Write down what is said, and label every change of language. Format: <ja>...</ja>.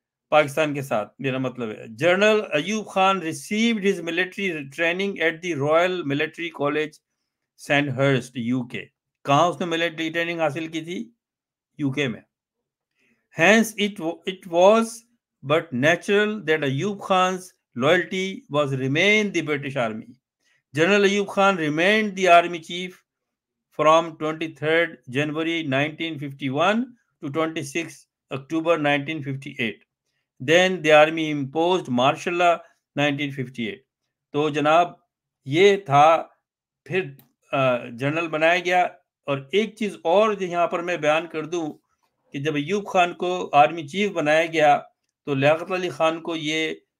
<ur>پاکستان کے ساتھ، میرا مطلب ہے۔</ur> <en>General Ayub Khan received his military training at the Royal Military College Sandhurst, U K.</en> <ur>کہاں اس نے ملٹری ٹریننگ حاصل کی تھی؟ یو کے میں۔</ur> <en>Hence it was but natural that Ayub Khan's loyalty was remain the British Army. General Ayub Khan remained the army chief from 23rd January 1951 to 26 October 1958. Then the army imposed martial law 1958۔</en> <ur>تو جناب یہ تھا، پھر general بنایا گیا۔ اور ایک چیز اور یہاں پر میں بیان کر دوں کہ جب ایوب خان کو آرمی چیف بنایا گیا تو لیاقت علی خان کو یہ</ur>